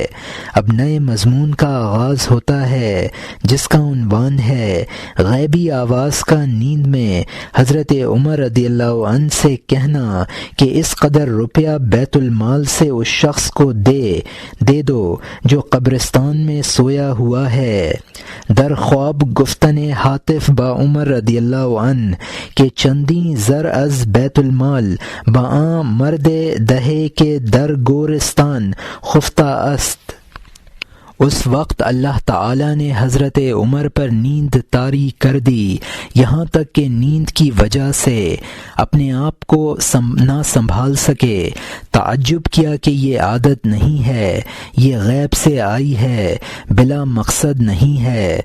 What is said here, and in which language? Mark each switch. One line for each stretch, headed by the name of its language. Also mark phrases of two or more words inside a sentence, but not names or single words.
Urdu: اب نئے مضمون کا آغاز ہوتا ہے، جس کا عنوان ہے غیبی آواز کا نیند میں حضرت عمر رضی اللہ عنہ سے کہنا کہ اس قدر روپیہ بیت المال سے اس شخص کو دے دو جو قبرستان میں سویا ہوا ہے۔
Persian: در خواب گفتن حاطف با عمر رضی اللہ عنہ کہ چندی زر از بیت المال با آن مرد دہے کے در گورستان خفتہ است۔
Urdu: اس وقت اللہ تعالی نے حضرت عمر پر نیند طاری کر دی، یہاں تک کہ نیند کی وجہ سے اپنے آپ کو نہ سنبھال سکے۔ تعجب کیا کہ یہ عادت نہیں ہے، یہ غیب سے آئی ہے، بلا مقصد نہیں ہے۔